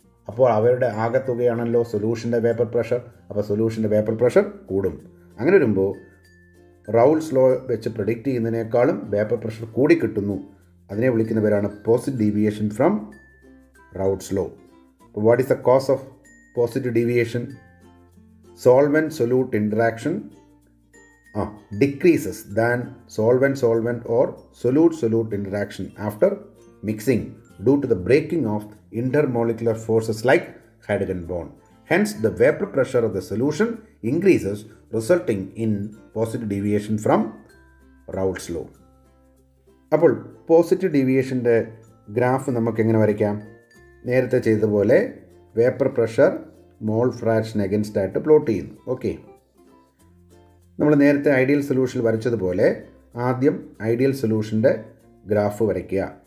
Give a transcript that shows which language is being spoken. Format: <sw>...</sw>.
<ml>അപ്പോൾ അവരുടെ ആകെത്തുകയാണല്ലോ സൊല്യൂഷൻ്റെ vapour pressure. അപ്പോൾ സൊല്യൂഷൻ്റെ വേപ്പർ പ്രഷർ കൂടും. അങ്ങനെ വരുമ്പോൾ റൗൾട്ട്സ് ലോ വെച്ച് പ്രെഡിക്റ്റ് ചെയ്യുന്നതിനേക്കാളും വേപ്പർ പ്രഷർ കൂടി കിട്ടുന്നു. അതിനെ വിളിക്കുന്ന പേരാണ് പോസിറ്റീവ് ഡീവിയേഷൻ ഫ്രം റൗൾട്ട്സ് ലോ. അപ്പോൾ</ml> <en>What is the cause of positive deviation? Solvent solute interaction decreases than solvent or solute interaction after mixing due to the breaking of intermolecular forces like hydrogen bond. Hence, the vapor pressure of the solution increases, resulting in positive deviation from Raoult's law.</en> <ml>അപ്പോൾ positive ഡീവിയേഷൻ്റെ graph നമുക്ക് എങ്ങനെ വരയ്ക്കാം? നേരത്തെ ചെയ്തതുപോലെ vapour pressure mole fraction against ആയിട്ട് plot ചെയ്യുന്നു. Okay, നമ്മൾ നേരത്തെ ഐഡിയൽ സൊല്യൂഷനിൽ വരച്ചതുപോലെ ആദ്യം ഐഡിയൽ സൊല്യൂഷൻ്റെ ഗ്രാഫ് വരയ്ക്കുക.</ml>